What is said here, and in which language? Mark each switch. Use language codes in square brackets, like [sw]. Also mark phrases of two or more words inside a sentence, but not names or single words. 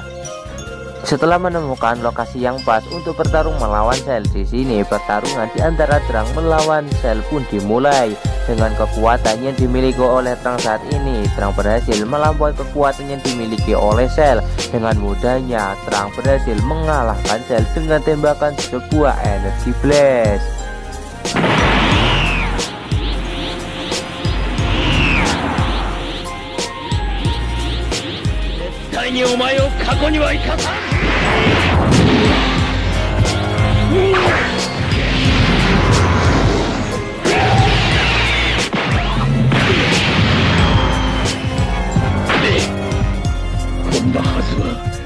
[id] Setelah menemukan lokasi yang pas untuk bertarung melawan Cell, di sini pertarungan di antara Terang melawan Cell pun dimulai. Dengan kekuatan yang dimiliki oleh Terang saat ini, Terang berhasil melampaui kekuatan yang dimiliki oleh Cell. Dengan mudahnya Terang berhasil mengalahkan Cell dengan tembakan sebuah energi blast. [ja] 対にお前を過去には生かさん。こんなはずは。